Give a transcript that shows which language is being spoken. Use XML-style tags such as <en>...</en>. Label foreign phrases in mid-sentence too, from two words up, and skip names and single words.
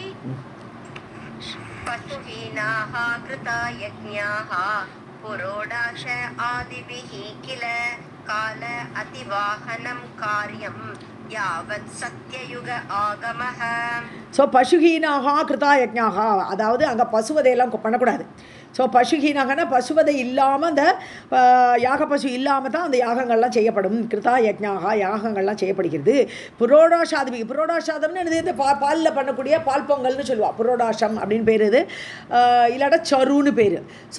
<sa>पशुहीनाः कृता यज्ञाः पुरोडाश आदिभिः किल काल अतिवाहनं कार्यं यावत् सत्ययुग आगमः</sa> <ta>ஸோ</ta> <sa>पशुहीनाः कृता यज्ञाः</sa> <ta>அதாவது அங்கே பசுவதையெல்லாம் பண்ணக்கூடாது ஸோ பசுஹீனாகனா பசுவதை இல்லாமல் அந்த யாக பசு இல்லாமல் தான் அந்த யாகங்கள்லாம் செய்யப்படும்</ta> <sa>कृता यज्ञाः</sa> <ta>யாகங்கள்லாம் செய்யப்படுகிறது புரோடாஷாதமி புரோடாஷாதம்னு இது பாலில் பண்ணக்கூடிய பால் பொங்கல்னு சொல்லுவாள் புரோடாஷம் அப்படின்னு பேர் இது இல்லாட்டா சருன்னு பேர் ஸோ</ta>